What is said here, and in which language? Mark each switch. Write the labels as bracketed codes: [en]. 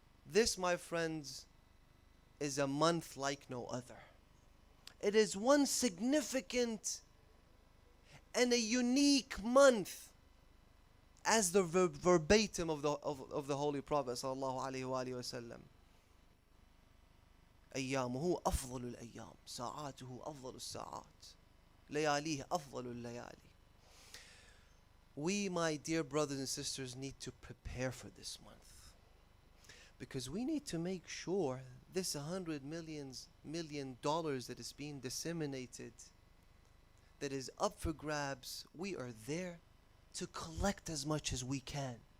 [en] This, my friends, is a month like no other. It is one significant and a unique month, as the verbatim of the Holy Prophet [ar] sallallahu alaihi wasallam. أيامه أفضل الأيام ساعاته أفضل الساعات لياليه أفضل الليالي. [en] We, my dear brothers and sisters, need to prepare for this month, because we need to make sure this $100 million that is being disseminated, that is up for grabs, we are there to collect as much as we can.